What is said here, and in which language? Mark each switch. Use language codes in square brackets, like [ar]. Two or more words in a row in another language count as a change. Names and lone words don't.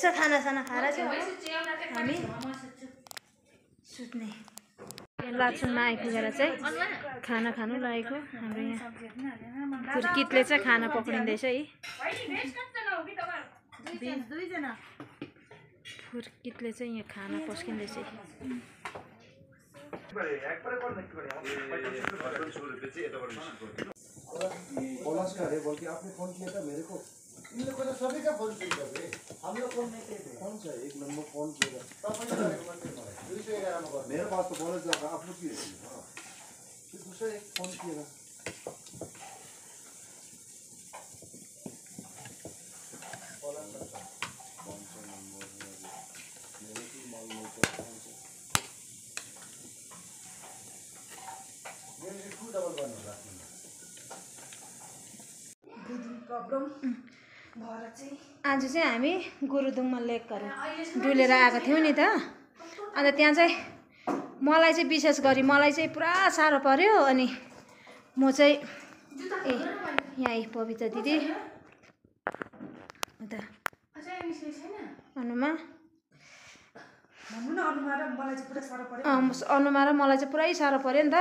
[ne] खानासाना खाएर चाहिँ हामी सुत्ने। लाचुङमा आइपुगेर चाहिँ खाना खानु लागेको हाम्रो यहाँ फुर्कितले चाहिँ खाना पक्रिँदैछ है। फुर्कितले चाहिँ यहाँ खाना पस्किँदैछ। [hi] आपने फोन किया था मेरे को, इन लोगों ने सभी का फोन किया था। हम लोग फोन नहीं किए थे। कौन सा एक नंबर फोन किया था? मेरे पास तो बोले थे आप लोग किए थे। हाँ, फिर दूसरा एक फोन किया था। कौन सा नंबर है? मेरे को मालूम नहीं था कौन सा। मेरे को डबल वन होगा। [ne] आज चाहिँ हामी गुरुदुङमा लेकहरू डुलेर आएको थियौँ नि त। अन्त त्यहाँ चाहिँ मलाई चाहिँ विशेष गरी मलाई चाहिँ पुरा साह्रो पर्यो। अनि म चाहिँ यहाँ पवित्र दिदी उता अनुमा र मलाई चाहिँ पुरै साह्रो पर्यो नि त।